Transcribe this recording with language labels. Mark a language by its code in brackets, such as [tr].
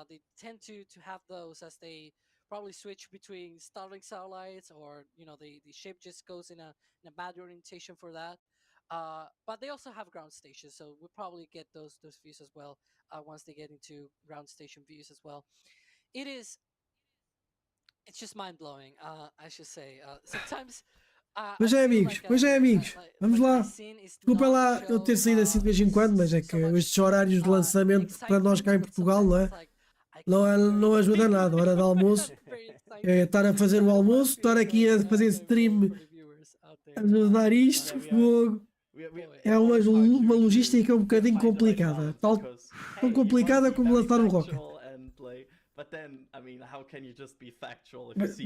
[en] They tend to have those as they probably switch between Starlink satellites, or the ship just goes in a bad orientation for that. But they also have ground stations, so we'll probably get those views as well once they get into ground station views as well. It's just mind-blowing, I should say. Sometimes. [pt] Pois é, amigos, vamos lá. Desculpa lá eu ter saído assim de vez em quando, mas é que estes horários de lançamento para nós cá em Portugal, não é? Não ajuda nada. Hora de almoço, estar a fazer o almoço, estar aqui a fazer stream, a ajudar isto, fogo. É uma logística um bocadinho complicada. Tão complicada como lançar um rocket. [en] But then, I mean, how can you just be factual if you see